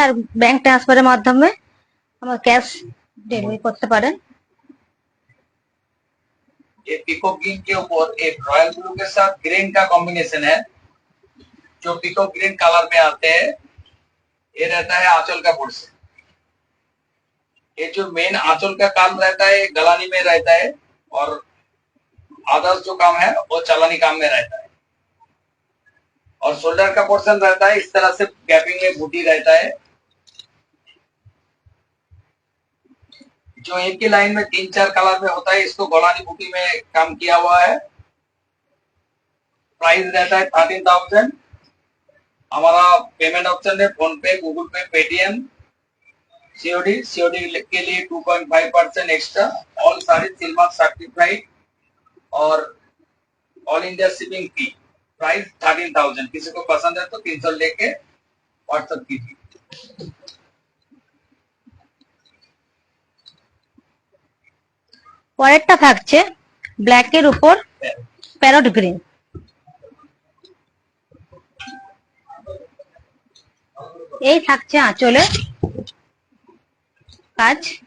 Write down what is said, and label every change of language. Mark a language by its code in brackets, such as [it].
[bn] আর bank ট্রান্সফারের মাধ্যমে আমার ক্যাশ ডেলিভারি করতে পারেন। [hi] ये पीकॉक ग्रीन के ऊपर एक रॉयल ब्लू के साथ ग्रीन का कॉम्बिनेशन है, जो पीकॉक ग्रीन कलर में आते हैं। ये रहता है आंचल का पोर्शन। ये जो मेन आंचल का काम रहता है गलानी में रहता है, और अदर्स जो काम है वो चलानी काम में रहता है। और शोल्डर का पोर्शन रहता है इस तरह से गैपिंग में बूटी रहता है, जो एक ही लाइन में 3-4 कलर में होता है। इसको गोलानी बूटी में काम किया हुआ है। प्राइस रहता है 13,000। हमारा पेमेंट ऑप्शन है फोन पे, गूगल पे, पेटीएम, सीओडी के लिए 2.5% एक्स्ट्रा। ऑल सारी सिलमार्क सर्टिफाइड और ऑल इंडिया शिपिंग फी। प्राइस 13,000। किसी को पसंद है तो 300 लेके व्हाट्सएप कीजिए। [bn] পরেরটা থাকছে ব্ল্যাকের উপর প্যারট গ্রিন। এই থাকছে আঁচলে কাজ।